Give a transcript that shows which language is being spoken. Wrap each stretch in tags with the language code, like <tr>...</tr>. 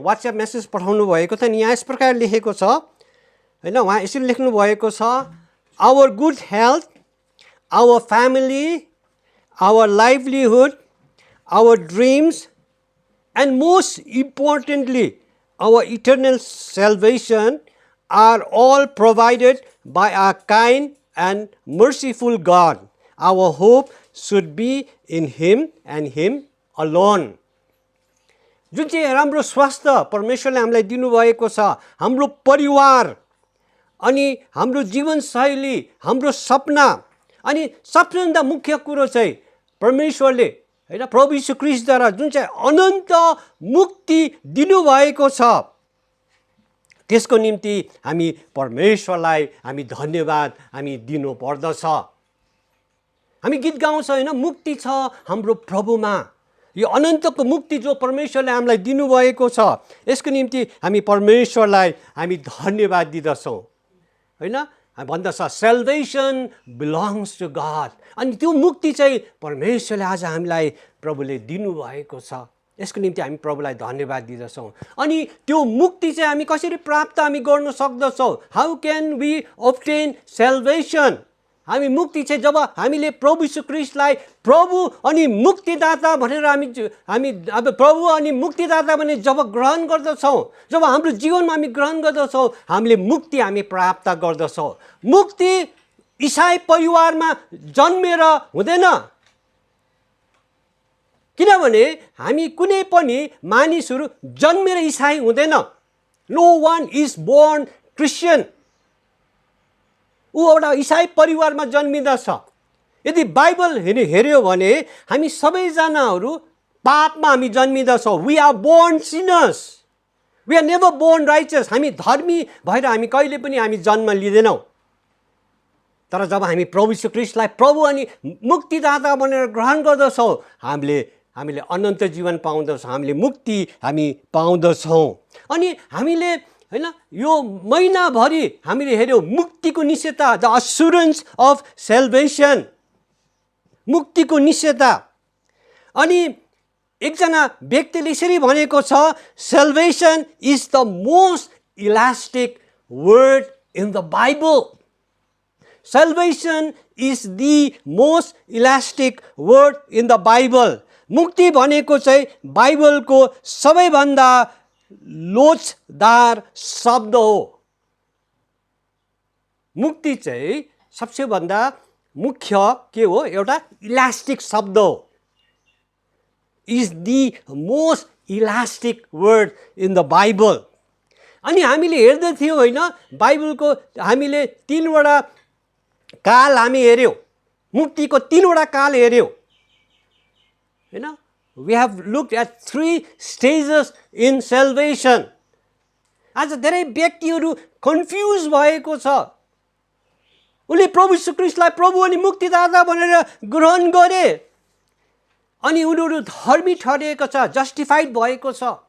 <ne>WhatsApp message पठाउनु भएको थियो नि, यहाँ यस प्रकार लेखेको छ हैन, उहाँ यसरी लेख्नु भएको छ,</ne> <en>Our good health, our family, our livelihood, our dreams and most importantly our eternal salvation are all provided by a kind and merciful God. Our hope should be in Him and Him alone.</en> <ne>जुन चाहिँ राम्रो स्वास्थ्य परमेश्वरले हामीलाई दिनुभएको छ, हाम्रो परिवार अनि हाम्रो जीवनशैली, हाम्रो सपना, अनि सबैभन्दा मुख्य कुरो चाहिँ परमेश्वरले हैन प्रभु यीशु ख्रीष्टद्वारा जुन चाहिँ अनन्त मुक्ति दिनुभएको छ, त्यसको निम्ति हामी परमेश्वरलाई हामी धन्यवाद हामी दिनु पर्दछ। हामी गीत गाउँछौँ हैन, मुक्ति छ हाम्रो प्रभुमा। यो अनन्तको मुक्ति जो परमेश्वरले हामीलाई दिनुभएको छ, यसको निम्ति हामी परमेश्वरलाई हामी धन्यवाद दिदछौँ हैन। भन्दछ</ne> <en>salvation belongs to God,</en> <ne>अनि त्यो मुक्ति चाहिँ परमेश्वरले आज हामीलाई प्रभुले दिनुभएको छ। यसको निम्ति हामी प्रभुलाई धन्यवाद दिदछौँ। अनि त्यो मुक्ति चाहिँ हामी कसरी प्राप्त हामी गर्न सक्दछौँ? How can we</ne> <en>obtain salvation?</en> <ne>हामी मुक्ति चाहिँ जब हामीले प्रभु यीशु ख्रीष्टलाई प्रभु अनि मुक्तिदाता भनेर हामी अब प्रभु अनि मुक्तिदाता भने जब ग्रहण गर्दछौँ, जब हाम्रो जीवनमा हामी ग्रहण गर्दछौँ, हामीले मुक्ति हामी प्राप्त गर्दछौँ। मुक्ति ईसाई परिवारमा जन्मेर हुँदैन, किनभने हामी कुनै पनि मानिसहरू जन्मेर ईसाई हुँदैन।</ne> <en>No one is born Christian.</en> <ne>ऊ एउटा ईसाई परिवारमा जन्मिँदछ। यदि बाइबल हेऱ्यो भने हामी सबैजनाहरू पापमा हामी जन्मिँदछौँ।</ne> <en>We are born sinners, we are never born righteous.</en> <ne>हामी धर्मी भएर हामी कहिले पनि हामी जन्म लिँदैनौँ। तर जब हामी प्रभु यीशु ख्रीष्टलाई प्रभु अनि मुक्तिदाता भनेर ग्रहण गर्दछौँ, हामीले अनन्त जीवन पाउँदछौँ, हामीले मुक्ति हामी पाउँदछौँ। अनि हामीले हैन यो महिनाभरि हामीले हेऱ्यौँ मुक्तिको निश्चयता,</ne> <en>the assurance of salvation,</en> <ne>मुक्तिको निश्चयता। अनि एकजना व्यक्तिले यसरी भनेको छ,</ne> <en>Salvation is the most elastic word in the Bible. Salvation is the most elastic word in the Bible.</en> <ne>मुक्ति भनेको चाहिँ बाइबलको सबैभन्दा लोचदार शब्द हो। मुक्ति चाहिँ सबसे भन्दा मुख्य के हो? एउटा इलास्टिक शब्द हो।</ne> <en>Is the most elastic word in the Bible.</en> <ne>अनि हामीले हेर्दै थियौँ हैन, बाइबलको हामीले 3वटा काल हामी हेऱ्यौँ, मुक्तिको 3वटा काल हेऱ्यौँ हैन।</ne> <en>We have looked at 3 stages in salvation.</en> <ne>आज धेरै व्यक्तिहरू कन्फ्युज भएको छ। उनले प्रभु यीशु ख्रीष्टलाई प्रभु अनि मुक्तिदाता भनेर ग्रहण गरे अनि उनीहरू धर्मी ठहरिएको छ, जस्टिफाइड भएको छ।</ne>